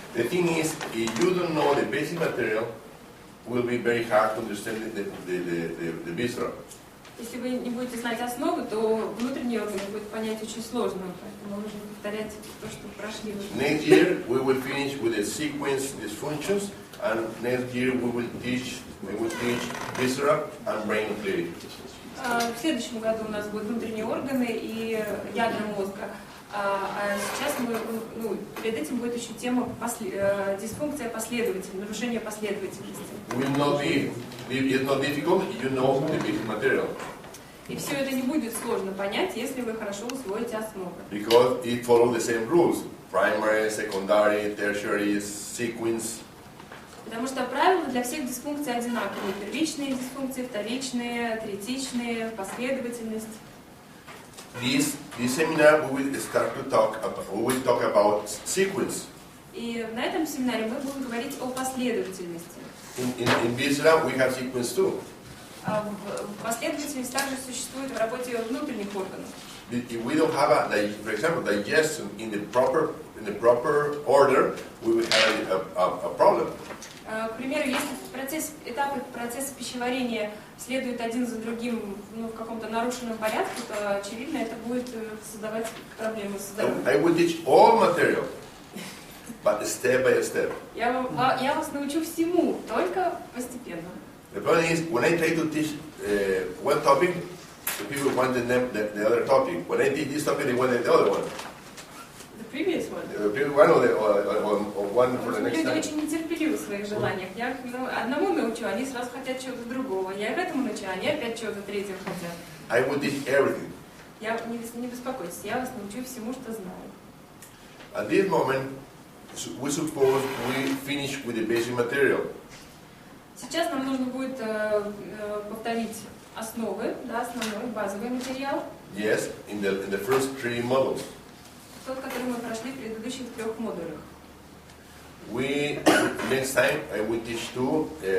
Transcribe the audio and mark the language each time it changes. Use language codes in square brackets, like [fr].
[en] The thing is, if you don't know the basic material, it will be very hard to understand the visceral. [ru] Если вы не будете знать основы, то внутренний орган будет понять очень сложно, поэтому нужно повторять то, что прошли. [en] Next year we will finish with the sequence dysfunctions, and next year we will teach visceral and brain fluid. [ru] В следующем году у нас будут внутренние органы и ядра мозга. А сейчас перед этим будет еще тема дисфункция последовательности, нарушение последовательности. [en] It's not difficult if you know the basic material. [ru] И все это не будет сложно понять, если вы хорошо усвоите основы. [en] Because it follows the same rules: primary, secondary, tertiary, sequence. [ru] Потому что правила для всех дисфункций одинаковые: первичные дисфункции, вторичные, третичные, последовательность. [en] This seminar we will talk about sequence. [ru] И на этом семинаре мы будем говорить о последовательности. [en] In visceral we have sequence too. [ru] Последовательность также существует в работе внутренних органов. [en] If we don't have, for example, digestion in the proper order, we will have a problem. [ru] К примеру, если этапы процесса пищеварения следуют один за другим в каком-то нарушенном порядке, то, очевидно, это будет создавать проблемы со здоровьем. [en] I will teach all material, but step by step. [ru] Я вас научу всему, только постепенно. [en] The problem is, when I try to teach one topic, the people want the other topic. When I teach this topic, they want the other one. The previous one. The previous one or one for the next [ru] Люди [en] time. [ru] очень нетерпеливы в своих желаниях. Я их одному научу, они сразу хотят чего-то другого. Я их этому научу, они опять чего-то третьего хотят. [en] I will teach everything. [ru] Не беспокойтесь, я вас научу всему, что знаю. [en] At this moment, we suppose we finish with the basic material. [ru] Сейчас нам нужно будет повторить основы, основной базовый материал. [en] Yes, in the first 3 modules. [ru] Тот, который мы прошли в предыдущих 3 модулях. [en] Next time I will teach too.